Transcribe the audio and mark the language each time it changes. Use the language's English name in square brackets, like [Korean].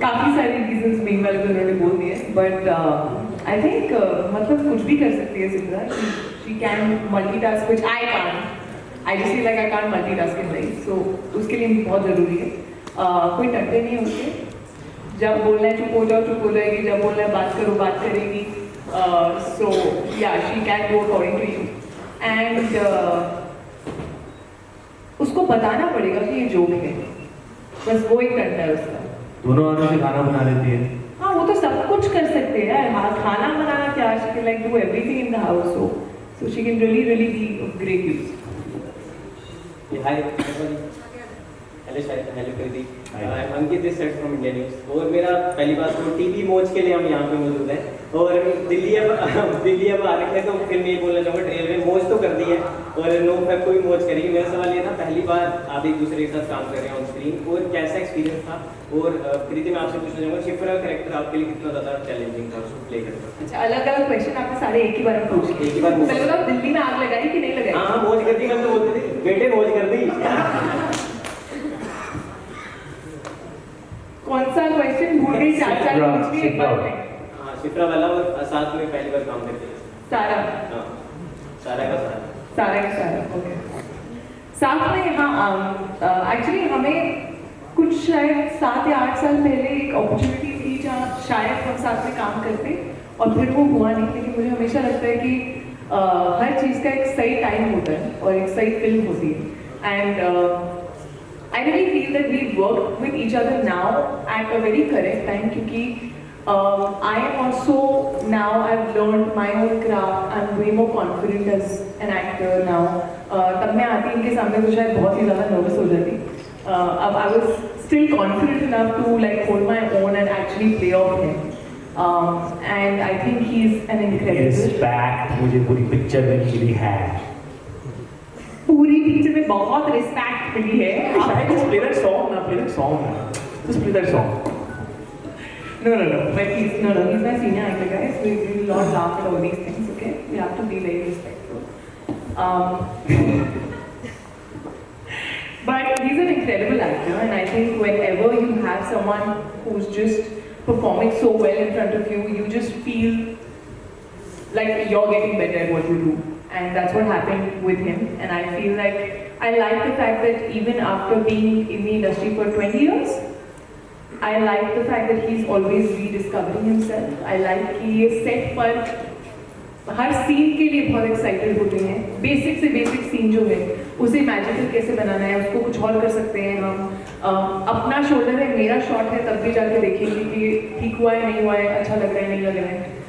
[Hindi] काफी सारे reasons main वाले तो मैंने बोल दिए, [English] but I think [Hindi] मतलब कुछ भी कर सकती है Sidra. [English] She can multitask, which I can't. I just feel like I can't multitask in life. [Hindi] So उसके लिए बहुत ज़रूरी है. कोई डरते नहीं है उसके. जब बोलना है चुप हो जाओ, चुप हो जाएगी. जब बोलना है बात करो, बात करेगी. [English] So yeah, she can go according to you. [Hindi] And उसको बताना पड़ेगा कि ये जोक है. बस वो ही करना है उसका. दोनों हाथों से खाना बना लेती है. हाँ, वो तो सब कुछ कर सकते हैं यार. हाँ, खाना बनाना क्या, [English] she can like do everything in the house. So she can really be of great use. Hi, everybody. Hello Shahid, hello Kriti. I'm Ankit this side from India News. [Hindi] और मेरा पहली बात तो टीवी मौज के लिए हम यहाँ पे मौजूद हैं. और दिल्ली अब आ रखे हैं, तो फिर मैं ये बोलना चाहूँगा ट्रेलर में मौज तो कर दी है और नो फैब को भी मौज करेंगे. मेरा सवाल ये था, पहली बार आप एक दूसरे के साथ काम कर रहे हैं ऑन स्क्रीन, और कैसा एक्सपीरियंस था? और कृति मैं आपसे पूछना चाहूँगा, शिफ्रा का कैरेक्टर आपके लिए कितना ज़्यादा चैलेंजिंग था उसको प्ले करना? अच्छा, अलग-अलग क्वेश्चन आपने सारे एक ही बार में पूछ लिए. एक ही बार पूछ. पहले बताओ, दिल्ली में आग लगाई कि नहीं लगाई? हाँ, मौज कर दी. मैं तो बोलती थी बेटे मौज कर दी. कौन सा क्वेश्चन भूल गई? चाचा पूछ लिए एक बार में. हाँ, शिफ्रा वाला, और साथ में पहली बार काम करते हैं. सारा. हाँ, सारा का सारा. सारा का सारा. ओके. साथ में हाँ, एक्चुअली हमें कुछ शायद 7 या 8 साल पहले एक अपॉर्चुनिटी थी जहाँ शायद हम साथ में काम करते, और फिर वो हुआ नहीं. लेकिन मुझे हमेशा लगता है कि हर चीज़ का एक सही टाइम होता है और एक सही फिल्म होती है. [English] and I really feel that we've worked with each other now at a very correct time, [Hindi] क्योंकि [English] I am also now, I've learned my own craft. I'm way more confident as an actor now. [Hindi] तब मैं आती इनके सामने तो शायद बहुत ही ज़्यादा nervous हो जाती. अब [English] I was still confident enough to like hold my own and actually play off him. And I think he's an incredible. [Hindi] Respect मुझे पूरी पिक्चर में मिली है. पूरी पिक्चर में बहुत रिस्पेक्ट मिली है. [English] Just play that song ना, play that song ना. Just play that song. No. But he's my senior actor, guys. We will not laugh at all these things, okay? We have to be very respectful. But he's an incredible actor, and I think whenever you have someone who's just performing so well in front of you, you just feel like you're getting better at what you do. And that's what happened with him. And I feel like I like the fact that even after being in the industry for 20 years, I like the fact that he's always rediscovering himself. I like [Hindi] कि ये set पर हर scene के लिए बहुत excited होते हैं. Basic से basic scene जो है उसे मैजिकल कैसे बनाना है, उसको कुछ और कर सकते हैं हम. अपना शोल्डर है, मेरा शॉट है, तब भी जाके देखेंगे कि ठीक हुआ है, नहीं हुआ है, अच्छा लग रहा है, नहीं लग रहा है.